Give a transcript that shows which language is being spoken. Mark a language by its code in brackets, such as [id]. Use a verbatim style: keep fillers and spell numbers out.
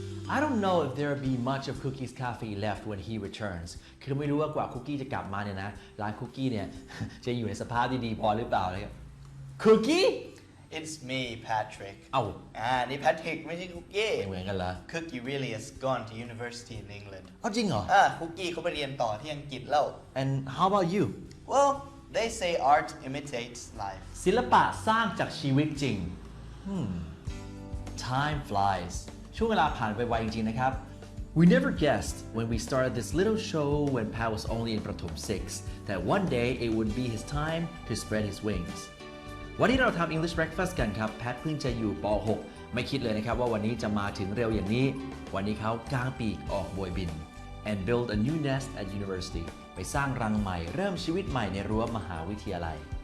[en] I don't know if there will be much of Cookie's Cafe left when he returns. [th] คือไม่รู้ว่ากว่าคุกกี้จะกลับมาเนี่ยนะร้านคุกกี้เนี่ย จะอยู่ในสภาพดีๆพอหรือเปล่าเลยครับ Cookie [en] It's me, Patrick. [th] เอ้า อ่านี่ Patrick ไม่ใช่คุกกี้ ไม่เหมือนกันเหรอ [en] Cookie really has gone to university in England. [th] เอ้าจริงเหรอ อ่าคุกกี้เขาไปเรียนต่อที่อังกฤษแล้ว [en] And how about you? Well, they say art imitates life. [th] ศิลปะสร้างจากชีวิตจริง Hmm. [en] Time flies. [th] ช่วงเวลาผ่านไปไวจริงๆนะครับ [en] We never guessed when we started this little show when Pat was only in Pratham six that one day it would be his time to spread his wings [th] วันนี้เราทำ English Breakfast กันครับ Pat เพิ่งจะอยู่ปหกไม่คิดเลยนะครับว่าวันนี้จะมาถึงเร็วอย่างนี้วันนี้เขากางปีกออกโบยบิน [en] and build a new nest at university [th] ไปสร้างรังใหม่เริ่มชีวิตใหม่ในรั้วมหาวิทยาลัย